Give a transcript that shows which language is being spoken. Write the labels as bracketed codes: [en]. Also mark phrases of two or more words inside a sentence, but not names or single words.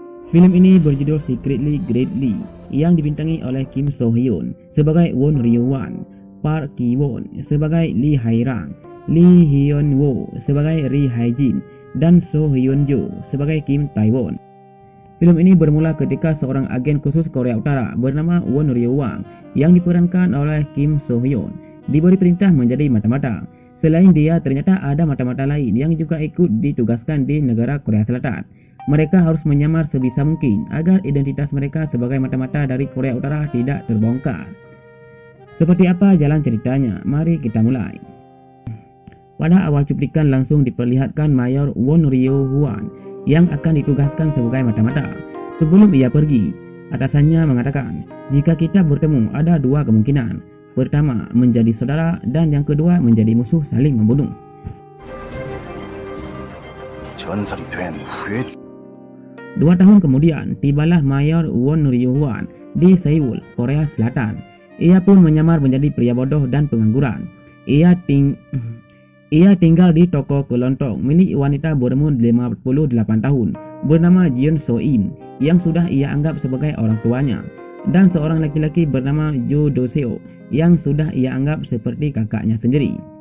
[id] Filem ini berjudul Secretly Greatly yang dibintangi oleh Kim So Hyun sebagai Won Ryo Wan, Park Ki Won sebagai Lee Hae Rang, Lee Hyun Woo sebagai Ri Hae Jin, dan So Hyun Jo sebagai Kim Tae Won. Filem ini bermula ketika seorang agen khusus Korea Utara bernama Won Ryo Wan yang diperankan oleh Kim So Hyun diberi perintah menjadi mata-mata. Selain dia, ternyata ada mata-mata lain yang juga ikut ditugaskan di negara Korea Selatan. Mereka harus menyamar sebisa mungkin agar identitas mereka sebagai mata-mata dari Korea Utara tidak terbongkar. Seperti apa jalan ceritanya? Mari kita mulai. Pada awal cuplikan langsung diperlihatkan Mayor Won Ryo Wan yang akan ditugaskan sebagai mata-mata. Sebelum ia pergi, atasannya mengatakan, jika kita bertemu ada dua kemungkinan. Pertama, menjadi saudara, dan yang kedua menjadi musuh saling membunuh. [ko] 전설이 된 후에 [id] 2 tahun kemudian, tibalah Mayor Won Ryo Wan di Seoul, Korea Selatan. Ia pun menyamar menjadi pria bodoh dan pengangguran. Ia tinggal di toko kelontong milik wanita berumur 58 tahun bernama Jeon So Im yang sudah ia anggap sebagai orang tuanya, dan seorang laki-laki bernama Jo Do Seo yang sudah ia anggap seperti kakaknya sendiri.